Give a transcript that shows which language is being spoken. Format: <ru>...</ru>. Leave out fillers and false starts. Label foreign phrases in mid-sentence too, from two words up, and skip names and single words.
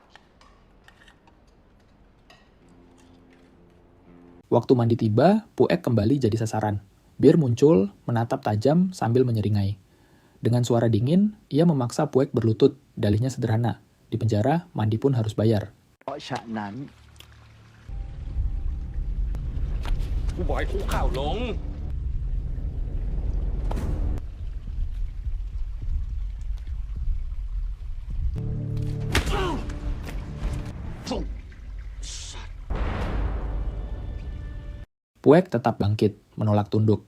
<id>Waktu mandi tiba, Puek kembali jadi sasaran. Bear muncul, menatap tajam sambil menyeringai. Dengan suara dingin, ia memaksa Puek berlutut. Dalihnya sederhana. Di penjara, mandi pun harus bayar.</id> <th>เพราะฉะนั้น กูบอกให้คุกเข่าลง</th> <id>Puek tetap bangkit, menolak tunduk.</id>